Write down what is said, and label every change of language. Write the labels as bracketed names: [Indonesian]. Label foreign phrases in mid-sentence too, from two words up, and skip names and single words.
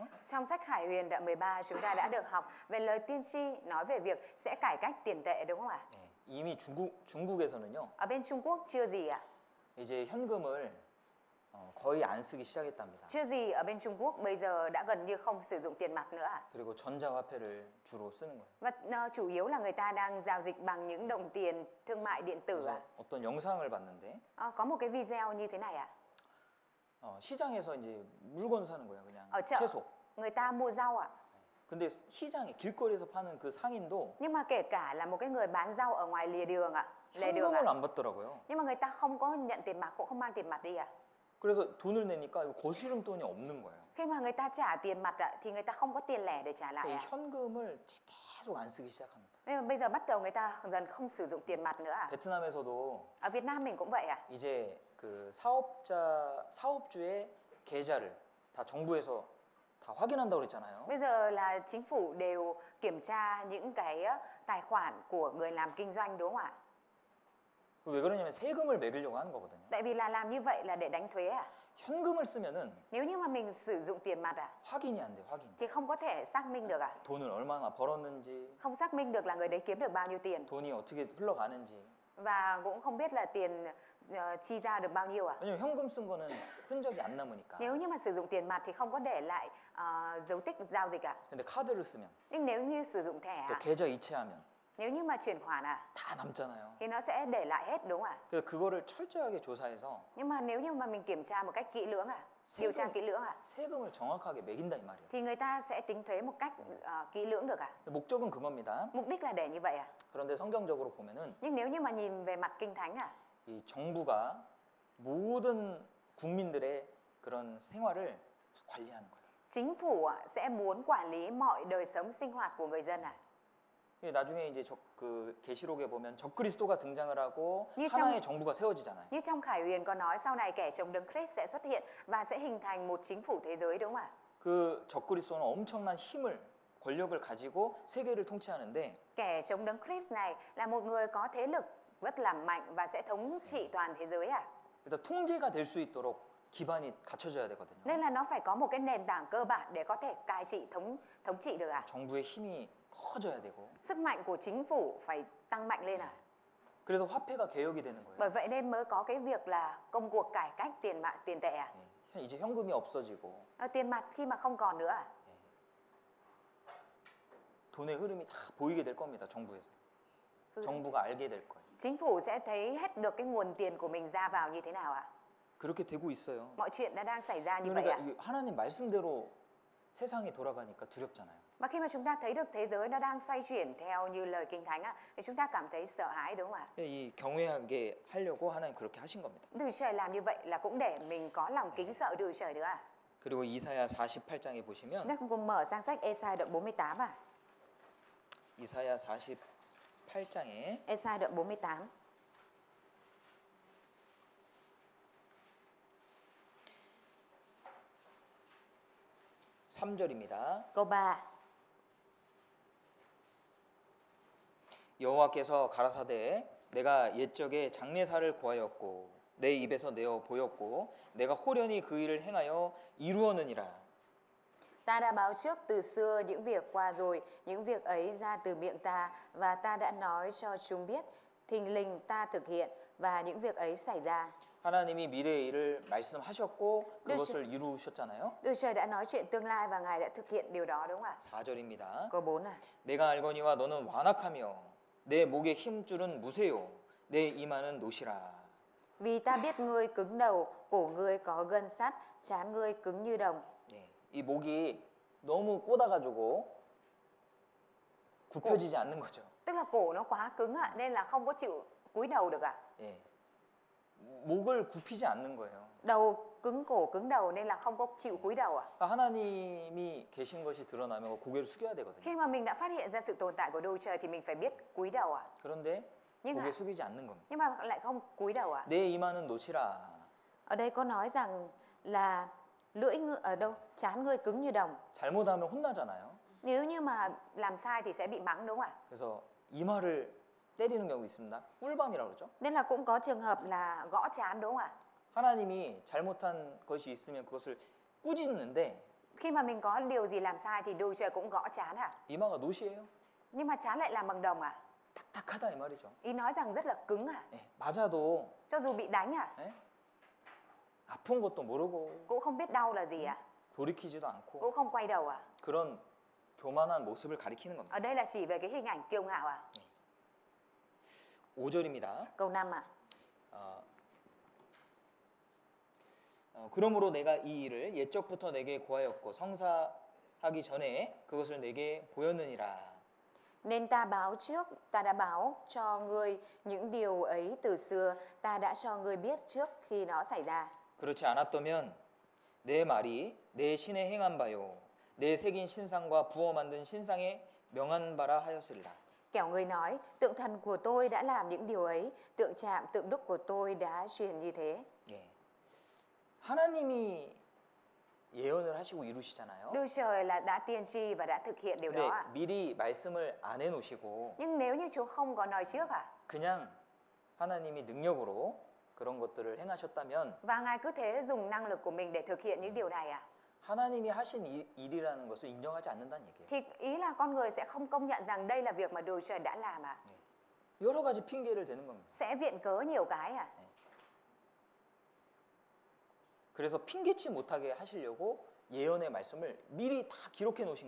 [Vietnamese] Trong sách Khải Huyền đoạn 13 chúng ta đã được học về lời tiên tri nói về việc sẽ cải cách tiền tệ đúng không ạ? [Korean] 이미 중국에서는요. [Vietnamese] Ở bên Trung Quốc chưa gì ạ? [Korean] 이제 현금을 거의 안 쓰기 시작했답니다. [Vietnamese] Chưa gì ở bên Trung Quốc bây giờ đã gần như không sử dụng tiền mặt nữa ạ. [Korean] 그리고 전자화폐를 주로 쓰는 거예요. [Vietnamese] Và chủ yếu là người ta đang giao dịch bằng những đồng tiền thương mại điện tử [Korean] 그래서 [Vietnamese] ạ. [Korean] 어떤 영상을 봤는데 [Vietnamese] Có một cái video như thế này ạ. [Korean] 시장에서 이제 물건 사는 거예요, 그냥 [Vietnamese] Ở chợ [Korean] 채소. [Vietnamese] người ta mua rau ạ. [Korean] 근데 시장에 길거리에서 파는 그 상인도 [Vietnamese] Nhưng mà kể cả là một cái người bán rau ở ngoài lề đường ạ, lề đường ạ. [Korean] 현금을 안 받더라고요. [Vietnamese] Nhưng mà người ta không có nhận tiền mặt, cũng không mang tiền mặt đi ạ. [Korean] 그래서 돈을 내니까 이거 거스름 돈이 없는 거예요. [Vietnamese] Khi mà người ta trả tiền mặt ạ, thì người ta không có tiền lẻ để trả lại [Korean] 이 [Vietnamese] ạ. [Korean] 현금을 계속 안 쓰기 시작합니다. [Vietnamese] Nên mà bây giờ bắt đầu người ta dần không sử dụng tiền mặt nữa ạ. [Korean] 베트남에서도 [Vietnamese] Ở Việt Nam mình cũng vậy ạ. [Korean] 이제 그 사업주의 계좌를 다 정부에서 다 확인한다고 그랬잖아요. [Vietnamese] Bây giờ là chính phủ đều kiểm tra những cái tài khoản của người làm kinh doanh đúng không ạ? [Korean] 왜 그러냐면 세금을 매기려고 하는 거거든요. [Vietnamese] Tại vì là làm như vậy là để đánh thuế ạ. [Korean] 현금을 쓰면은 [Vietnamese] Nếu như mà mình sử dụng tiền mặt ạ, [Korean] 확인이 안 돼, 확인. [Vietnamese] thì không có thể xác minh được ạ. [Korean] 돈을 얼마나 벌었는지, [Vietnamese] Không xác minh được là người đấy kiếm được bao nhiêu tiền. [Korean] 돈이 어떻게 흘러가는지. [Vietnamese] Và cũng không biết là tiền chi ra được bao nhiêu ạ. [Korean] 왜냐면 현금 쓴 거는 흔적이 안 남으니까. [Vietnamese] Nếu như mà sử dụng tiền mặt thì không có để lại dấu tích giao dịch ạ. [Korean] 근데 카드를 쓰면 [Vietnamese] Nhưng nếu như sử dụng thẻ [Korean] 또 [Vietnamese] ạ, [Korean] 계좌 이체하면 [Vietnamese] nếu như mà chuyển khoản ạ, [Korean] 다 남잖아요. [Vietnamese] thì nó sẽ để lại hết đúng không ạ? [Korean] 그래서 그거를 철저하게 조사해서 [Vietnamese] Nhưng mà nếu như mà mình kiểm tra một cách kỹ lưỡng ạ, điều tra kỹ lưỡng ạ, [Korean] 세금을 정확하게 매긴다 이 말이에요. [Vietnamese] thì người ta sẽ tính thuế một cách kỹ lưỡng được ạ. [Korean] 목적은 그겁니다. [Vietnamese] Mục đích là để như vậy ạ. [Korean] 그런데 성경적으로 보면은 [Vietnamese] Nhưng nếu như mà nhìn về mặt kinh thánh ạ, [Korean] 이 정부가 모든 국민들의 그런 생활을 관리하는 거예요. [Vietnamese] Chính phủ sẽ muốn quản lý mọi đời sống sinh hoạt của người dân à? [Korean] 예, 나중에 이제 그 계시록에 보면 적그리스도가 등장을 하고 [Vietnamese] như [Korean] 하나의 정부가 세워지잖아요. [Vietnamese] Như trong Khải Huyền có nói sau này kẻ chống đấng Christ sẽ xuất hiện và sẽ hình thành một chính phủ thế giới, đúng không ạ? [Korean] 그 적그리스도는 엄청난 힘을 권력을 가지고 세계를 통치하는데 [Vietnamese] Kẻ chống đấng Christ này là một người có thế lực rất là mạnh và sẽ thống trị toàn thế giới à? [Korean] 일단 통제가 될 수 있도록 기반이 갖춰져야 되거든요. [Vietnamese] Nên là nó phải có một cái nền tảng cơ bản để có thể cai trị thống trị được à? [Korean] 정부의 힘이 커져야 되고. [Vietnamese] Sức mạnh của chính phủ phải tăng mạnh lên à? [Korean] 그래서 화폐가 개혁이 되는 거예요. [Vietnamese] Bởi vậy nên mới có cái việc là công cuộc cải cách tiền tệ à? [Korean] 예, 이제 현금이 없어지고 [Vietnamese] Tiền mặt khi mà không còn nữa à? [Korean] 돈의 흐름이 다 보이게 될 겁니다. 정부에서. [Vietnamese] Ừ. [Korean] 정부가 알게 될 거예요. [Vietnamese] Chính phủ sẽ thấy hết được cái nguồn tiền của mình ra vào như thế nào ạ? [Korean] 그렇게 되고 있어요. [Vietnamese] Mọi chuyện đã đang xảy ra như vậy [Korean] 그러니까 [Vietnamese] ạ. [Korean] 이 하나님 말씀대로 세상이 돌아가니까 두렵잖아요. [Vietnamese] Và khi mà chúng ta thấy được thế giới nó đang xoay chuyển theo như lời Kinh Thánh á, thì chúng ta cảm thấy sợ hãi, đúng không ạ? [Korean] 이 경외하게 하려고 하나님 그렇게 하신 겁니다. [Vietnamese] Đức Trời làm như vậy là cũng để mình có lòng kính sợ Đức Trời nữa ạ. [Korean] 그리고 이사야 48장에 보시면 [Vietnamese] Chúng ta cùng mở sang sách Ê-sai đoạn 48 ạ. [Korean] 이사야 48장에 [Vietnamese] Ê-sai đoạn 48. [Korean] 3절입니다. [Vietnamese] Câu 3. [Korean] 여호와께서 가라사대 내가 옛적에 장례사를 구하였고 내 입에서 내어 보였고 내가 호련히 그 일을 행하여 이루었느니라. [Vietnamese] Ta đã báo trước từ xưa những việc qua rồi, những việc ấy ra từ miệng ta và ta đã nói cho chúng biết, thình lình ta thực hiện và những việc ấy xảy ra. [Korean] 하나님이 미래의 일을 말씀하셨고 그것을 이루셨잖아요. [Vietnamese] Đức Trời đã nói chuyện tương lai và Ngài đã thực hiện điều đó, đúng không ạ? [Korean] 4절입니다. [Vietnamese] Câu 4 à. [Korean] 내가 알거니와 너는 완악하며 내 목의 힘줄은 무쇠요 내 이마는 노시라. [Vietnamese] Vì ta biết ngươi cứng đầu, cổ ngươi có gân sắt, trán ngươi cứng như đồng. [Korean] 예, 이 목이 너무 꽂아가지고 굽혀지지 않는 거죠. [Vietnamese] Tức là cổ nó quá cứng ạ, nên là không có chịu cúi đầu được ạ. [Korean] 예, 목을 굽히지 않는 거예요. [Vietnamese] Đầu cứng, cổ cứng đầu nên là không có chịu cúi đầu ạ. [Korean] 그러니까 하나님이 계신 것이 드러나면 고개를 숙여야 되거든요. [Vietnamese] Khi mà mình đã phát hiện ra sự tồn tại của Đức Trời thì mình phải biết cúi đầu ạ. [Korean] 그런데 [Vietnamese] Nhưng [Korean] 고개 [Vietnamese] mà, [Korean] 숙이지 않는 겁니다. [Vietnamese] nhưng mà lại không cúi đầu ạ. [Korean] 내 이마는 노치라. [Vietnamese] Ở đây có nói rằng là lưỡi ngựa ở đâu, trán ngươi cứng như đồng. [Korean] 잘못하면 혼나잖아요. [Vietnamese] Nếu như mà làm sai thì sẽ bị mắng, đúng không ạ? [Korean] 그래서 이마를 때리는 경우 있습니다. 꿀밤이라고 그러죠. [Vietnamese] Nên là cũng có trường hợp là gõ trán, đúng không ạ? [Korean] 하나님이 잘못한 것이 있으면 그것을 꾸짖는데 [Vietnamese] Khi mà mình có điều gì làm sai thì Đức Trời cũng gõ trán ạ. [Korean] 이마가 노시예요. [Vietnamese] Nhưng mà trán lại làm bằng đồng à? [Korean] 딱딱하다 이 말이죠. [Vietnamese] Ý nói rằng rất là cứng à? [Korean] 예, 맞아도 [Vietnamese] Cho dù bị đánh à? [Korean] 예? 아픈 것도 모르고 [Vietnamese] Cũng không biết đau là gì à? [Korean] 돌이키지도 않고 [Vietnamese] Cũng không quay đầu à? [Korean] 그런 교만한 모습을 가리키는 겁니다. [Vietnamese] Ở đây là chỉ về cái hình ảnh kiêu ngạo à? [Korean] 5절입니다. [Vietnamese] Câu 5 à? [Korean] 그러므로 내가 이 일을 옛적부터 내게 고하였고 성사하기 전에 그것을 내게 보였느니라. [Vietnamese] Nên ta báo trước, ta đã báo cho ngươi những điều ấy từ xưa, ta đã cho ngươi biết trước khi nó xảy ra. [Korean] 그렇지 않았다면 내 말이 내 신에 행한 바요 내 새긴 신상과 부어 만든 신상에 명한 바라 하였으리라. [Vietnamese] Kẻo người nói, tượng thần của tôi đã làm những điều ấy, tượng chạm, tượng đúc của tôi đã truyền như thế. [Korean] 예. 하나님이 예언을 하시고 이루시잖아요. [Vietnamese] Đức Trời là đã tiên tri và đã thực hiện điều [Korean] 근데 [Vietnamese] đó ạ. [Korean] 미리 말씀을 안 해놓으시고 [Vietnamese] Nhưng nếu như Chúa không có nói trước à? [Korean] 그냥 하나님이 능력으로 그런 것들을 행하셨다면 [Vietnamese] Và Ngài cứ thế dùng năng lực của mình để thực hiện những điều này à? [Korean] 하나님이 하신 일이라는 것을 인정하지 않는다는 얘기예요. [Vietnamese] Thì ý là con người sẽ không công nhận rằng đây là việc mà Đức Trời đã làm à? [Korean] 여러 가지 핑계를 대는 겁니다. [Vietnamese] Sẽ viện cớ nhiều cái à? [Korean] 그래서 핑계치 못하게 하시려고 예언의 말씀을 미리 다 기록해 놓으신